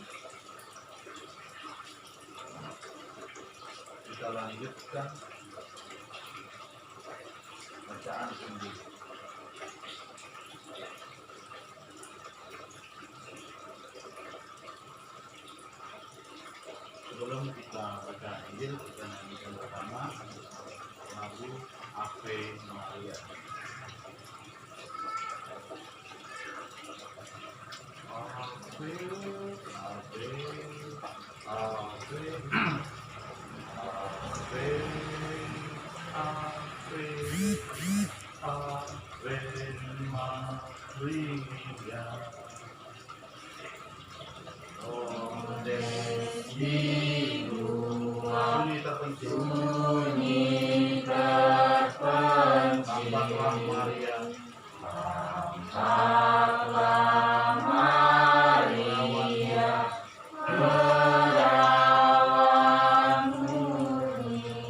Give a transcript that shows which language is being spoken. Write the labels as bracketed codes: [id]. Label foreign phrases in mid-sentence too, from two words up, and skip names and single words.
[id] Kita lanjutkan bacaan Injil. Sebelum kita baca Injil, kita nyanyikan bersama lagu Ave Maria. [la] Ave, Ave, Ave, Ave, Ave, Ave Maria. [id] Oh, bunyi terpencil. Bunyi terpencil. Tampaklah Maria. Tampaklah Maria, perawan murni.